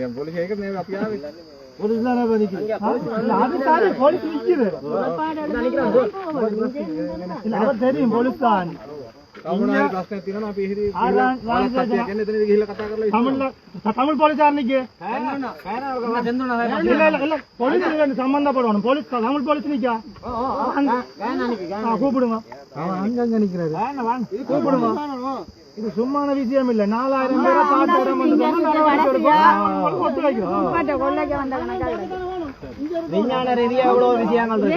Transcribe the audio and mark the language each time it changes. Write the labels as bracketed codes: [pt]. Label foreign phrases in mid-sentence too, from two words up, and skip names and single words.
[si] පොලිසිය එක මේ අපි ආවේ. පොලිස් දාලා බදිකි. [ta] அது சாரி போலீஸ் நிக்குது. இல்ல அவ தெரியும் போலீஸ் தான். [si] කවුරුහරි ප්‍රශ්නයක් තියෙනවා අපි එහෙදි සත්‍යයක් කියන්නේ එතනදී ගිහිල්ලා කතා කරලා [ta] தமிழ் போலீஸ்காரனுக்கு இல்ல போலீஸ் சம்பந்தப்படணும். போலீஸ் தமிழ் போலீஸ் நிக்கா கூப்பிடுங்க. அங்கங்க நிக்கிறாரு. கூப்பிடுங்க. இது சும்மான விஷயம் இல்ல. 4000 பேரை விஞ்ஞான ரீதியா எவ்வளவு விஷயங்கள் இருக்கு.